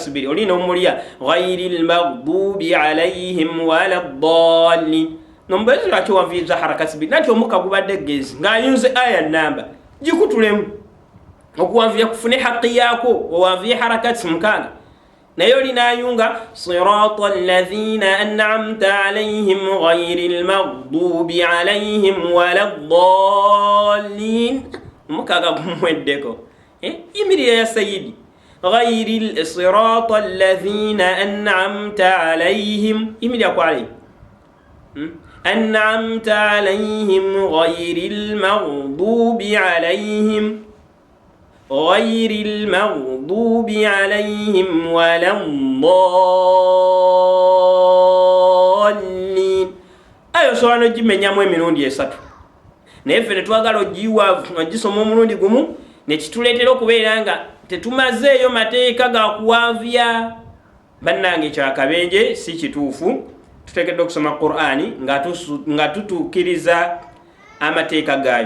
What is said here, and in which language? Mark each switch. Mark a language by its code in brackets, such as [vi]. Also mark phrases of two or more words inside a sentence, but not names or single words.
[lg] sibiri olina omulya ghayril maghdubi alayhim wala ddallin nombezi lwaki wanvuyiza harakat sibiri nanti omukka gubadde gezi ng'ayunze aya namba gikutulemu okuwanvuya kufune haqqi yaako owanvuye harakat mukaaga naye olinayunga [ar] صراط الذين أنعمت عليهم غير المغضوب عليهم ولا الضالين [lg] omukaaga gumweddeko yimirira ya sayidi [ar] غير صراط الذين أنعمت عليهم [lg] yimirira ku alayhim [ar] أنعمت عليهم غير المغضوب عليهم غير المغضوب عليهم ولا الضالين [lg] ayo osobola n'ogimenyamu emirundi esatu naye ffe tetwagala ogiwa ogisoma omulundi gumu nekituleetera okubeera nga tetumazeeyo mateeka ga kuwanvya. Bannange kyakabenje si kituufu, tuteekeddwa okusoma Qur'ani nga tutuukiriza amateeka gaayo.